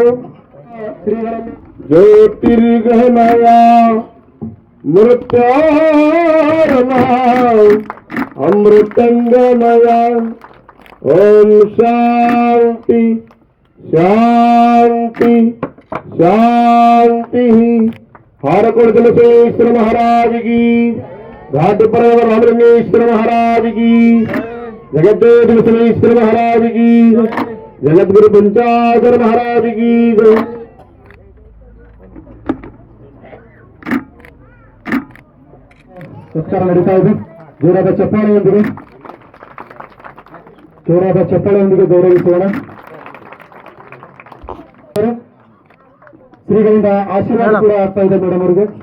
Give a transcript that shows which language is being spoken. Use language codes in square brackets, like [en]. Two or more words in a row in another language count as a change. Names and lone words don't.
[sa] ಶ್ರೀಗಳನ್ನು ಜ್ಯೋತಿರ್ಗಮಯ ಮೃತ್ಯಾರಮ ಅಮೃತಂಗಮಯ ಓಂ ಶಾಂತಿ ಶಾಂತಿ ಶಾಂತಿ. [hi] ಹಾರಕೋಡ ಜಲಸೇಶ್ವರ महाराज की, घाट पर रामलिंगेश्वर महाराज की, जगद्देव जलसेश्वर महाराज की, जगद्गुरु पंचागर महाराज की. [kn] ಸತ್ಕಾರ ನಡೀತಾ ಇದೆ. ಜೋರಾದ ಚಪ್ಪಾಳೆಯೊಂದಿಗೆ ಗೌರವಿಸೋಣ. ಶ್ರೀಗಳಿಂದ ಆಶೀರ್ವಾದ ಕೂಡ ಆಗ್ತಾ ಇದೆ ಮೇಡಮ್ ಅವರಿಗೆ.